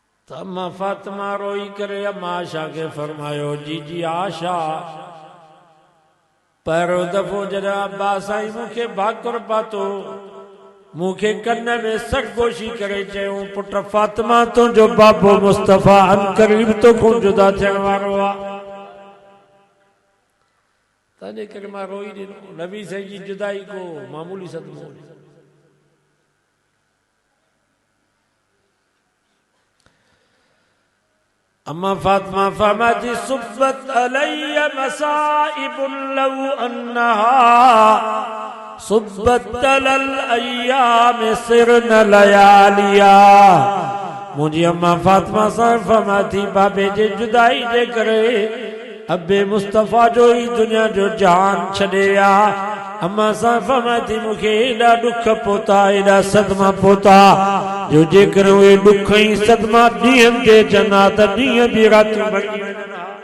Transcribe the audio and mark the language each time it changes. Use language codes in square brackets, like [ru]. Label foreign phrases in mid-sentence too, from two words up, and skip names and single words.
[sd] तो अम्मा फातिमा रोई करे अम्मा आशा के फरमायो जी आशा पहिरों दफ़ो जॾहिं अब्बास आई मूंखे भाकुर पातो मूंखे कन में सरगोशी करे चयूं पुट फातिमा तुंहिंजो बाबो मुस्तफ़ा अनकरीब तोखां जुदा थियण वारो आहे तंहिंजे करे मां रोई ॾिनो नबी साईं जी जुदाई को मामूली सदमो امان فاطمه فرمائي [ar] صبت علي مصائب لو أنها صبت على الأيام صرن لياليا मुंहिंजी [sd] अम्मा फातिमा साहब फरमाती बाबे जे जुदाई जे करे अबे मुस्तफ़ा जो ही दुनिया जो जान छॾे आ अम्मा साहब फरमाती मूंखे एॾा ॾुख पहुता एॾा सदमा पहुता जो जेकर उहे ॾुख ई सदमा ॾींहंनि ते अचनि हा त ॾींहं बि रातियूं भॼी वञनि हा